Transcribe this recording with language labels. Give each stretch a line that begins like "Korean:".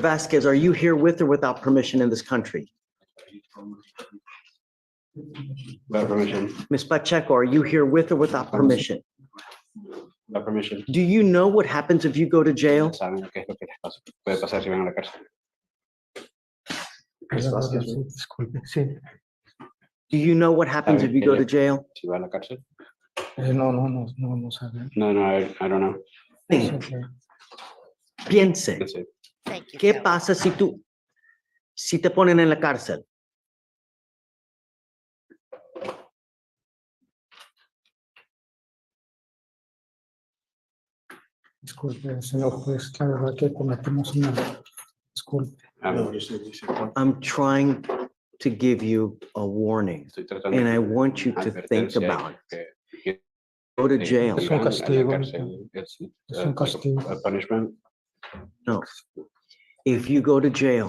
English: Vasquez, are you here with or without permission in this country? Without permission. Ms. Pacheco, are you here with or without permission? Without permission. Do you know what happens if you go to jail?
Spanish: ¿Saben qué es lo que les pasa? Puede pasar si van a la cárcel. Disculpe, sí.
English: Do you know what happens if you go to jail?
Spanish: Si va a la cárcel. No sabe.
English: No, I don't know.
Spanish: Piense. ¿Qué pasa si te ponen en la cárcel? Disculpe, señor juez, la verdad que cometimos un error. Disculpe.
English: I'm trying to give you a warning, and I want you to think about it. Go to jail.
Spanish: Es un castigo. Es un castigo.
English: A punishment. No. If you go to jail,